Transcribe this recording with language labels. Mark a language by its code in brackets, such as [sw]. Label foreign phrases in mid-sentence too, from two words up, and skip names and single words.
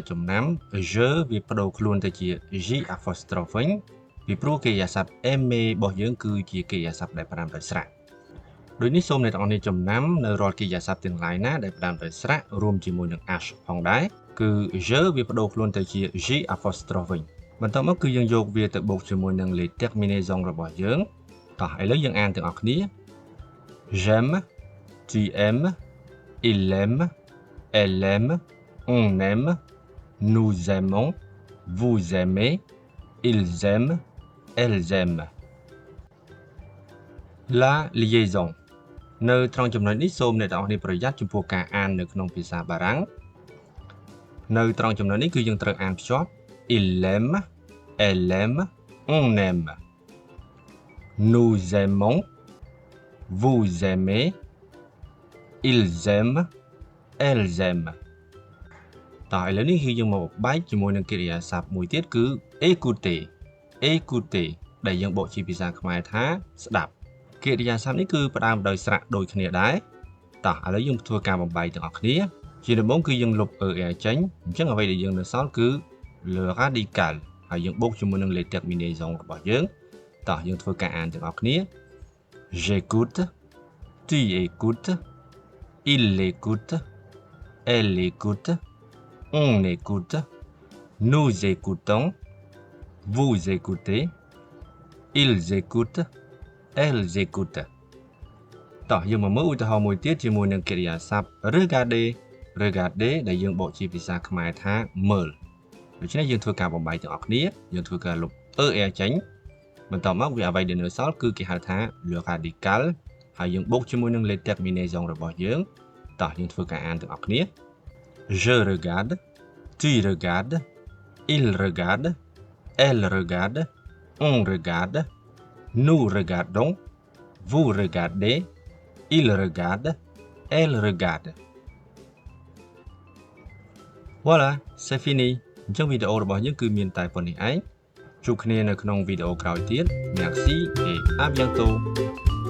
[km] ចំណាំ je វាបដូរខ្លួនទៅជា [fr] j apostrophe [km] វិញពីព្រោះកិរិយាសព្ទ aimer របស់យើងគឺជាកិរិយាសព្ទដែល ផ្ដើមដោយស្រៈដូចនេះសូមអ្នកនរចំណាំនៅរាល់កិរិយាសព្ទទាំងឡាយណាដែលផ្ដើមដោយស្រៈរួមជាមួយនឹង h ផងដែរគឺ je វាបដូរខ្លួនទៅជា [fr] j apostrophe [km] វិញបន្ទាប់មកគឺយើងយកវាទៅបូកជាមួយនឹង [fr] les terminaisons [km] របស់យើងតោះឥឡូវយើងអានទាំងអស់គ្នា [fr] j'aime tu aimes il aime elle aime on aime nous aimons vous aimez ils aiment elles aiment la liaison [km] នៅត្រង់ចំណុចនេះសូមអ្នកទាំងអស់គ្នាប្រយ័ត្នចំពោះការអាននៅក្នុងភាសាបារាំងនៅត្រង់ចំណុចនេះគឺយើងត្រូវអានភ្ជាប់ [fr] il aime elle aime on aime nous aimons vous aimez ils aiment elles aiment [km] តោះឥឡូវនេះគឺយើងមកបែកជាមួយនឹងកិ រិយាសព្ទមួយទៀតគឺ [fr] écouter écouter [km] ដែលយើងបកជាភាសាខ្មែរថាស្ដាប់កិរិយាសព្ទនេះគឺផ្ដើមដោយស្រៈដូចគ្នាដែរតោះឥឡូវយើងធ្វើការបំបែកទាំងអស់គ្នាជាដំបូងគឺយើងលុប er ចេញអញ្ចឹងអ្វីដែលយើងនៅសល់គឺ [fr] le radical [km] ហើយយើងបូកជាមួយនឹង [fr] les terminaisons [km] របស់យើងតោះយើងធ្វើការអានទាំងអស់គ្នា [fr] j'écoute tu écoutes il écoute elle écoute on écoute nous écoutons vous écoutez ils écoutent elles écoutent [km] តោះយើងមកមើលឧទាហរណ៍មួយទៀតជាមួយនឹងកិរិយាសព្ទ [fr] regarder [km] regarder ដែលយើងបកជាភាសាខ្មែរថាមើលដូច្នេះយើងធ្វើការបំបែកទាំងអស់គ្នាយើងធ្វើការលុប er ចេញបន្ទាប់មកវាអ្វីដែលនៅសល់គឺគេហៅថា [fr] le radical [km] ហើយយើងបូកជាមួយនឹង [fr] les terminaisons [km] របស់យើងតោះយើងធ្វើការអានទាំងអស់គ្នា [fr] je regarde tu regardes il regarde elle regarde on regarde nous regardons vous regardez il regarde Elle regarde. Voilà, c'est fini. [km] អញ្ចឹងវីដេអូរបស់យើងគឺមានតែប៉ុណ្្នេះឯងជួបគ្នានៅក្នុងវីដេអូក្រោយទៀត [fr] Merci et à bientôt